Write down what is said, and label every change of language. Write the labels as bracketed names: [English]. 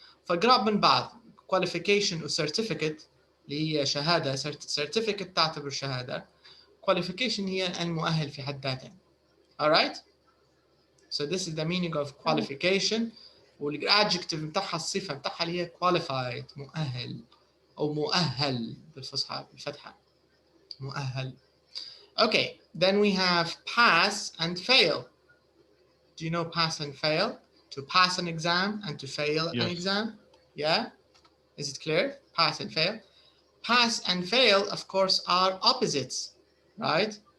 [Arabic] فقراب من بعض qualification و certificate اللي هي شهادة. certificate تعتبر شهادة qualification هي المؤهل في حد ذاته. [English] Alright? So this is the meaning of qualification. [Arabic] والadjective بتاعها الصفة بتاعها اللي هي qualified مؤهل أو مؤهل بالفصحى بالفتحة مؤهل. [English] Okay, then we have pass and fail. Do you know pass and fail? To pass an exam and to fail an exam? Yeah? Is it clear? Pass and fail. Pass and fail, of course, are opposites, right?